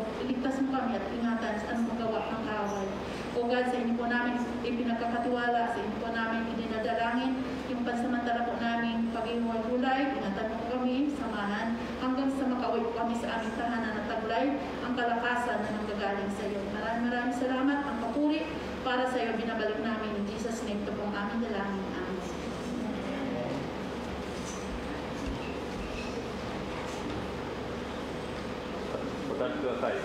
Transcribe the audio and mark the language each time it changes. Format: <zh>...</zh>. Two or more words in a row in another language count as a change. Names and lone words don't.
<tl>Iligtas mo kami at ingatan sa anong magawa ng kaaway. O God, sa inyo po namin ipinagkakatiwala, sa inyo po namin idinadalangin, yung pansamantala po namin pag-iwalulay, ingatan mo po kami, samahan, hanggang sa makauwi po kami sa aming tahanan at taglay, ang kalakasan na nanggagaling sa iyo. Maraming salamat, ang papuri para sa iyo binabalik namin.</tl> <en>In Jesus' name,</en> <tl>ito po ang aming dalangin. Amen.</tl> <ja>お立ちください。</ja>